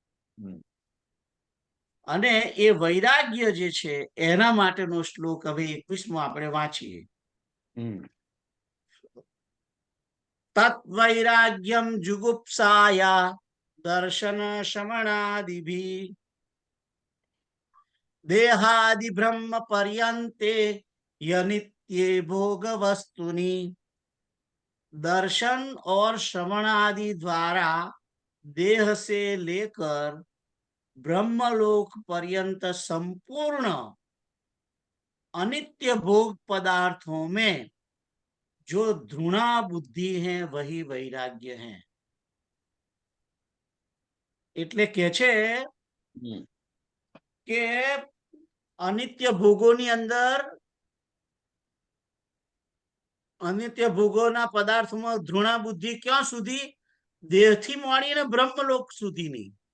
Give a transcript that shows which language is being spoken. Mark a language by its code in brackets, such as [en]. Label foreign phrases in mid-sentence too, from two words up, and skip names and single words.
[gu] અને એ વૈરાગ્ય જે છે એના માટેનો શ્લોક હવે 21મો આપણે વાંચીએ. [sa] तत वैराग्यम जुगुप्साया दर्शन शमणादिभी देहादि ब्रह्म पर्यन्ते यनित्ये भोग वस्तुनि [hi] दर्शन और श्रवण आदि द्वारा देह से लेकर ब्रह्मलोक पर्यंत संपूर्ण अनित्य भोग पदार्थों में जो धृणा बुद्धि है वही वैराग्य है. [gu] એટલે કે છે કે અનિત્ય ભોગોની અંદર, અનિત્ય ભોગોના પદાર્થોમાં ધૃણા બુદ્ધિ ક્યાં સુધી? દેહથી માંડીને બ્રહ્મલોક સુધીની.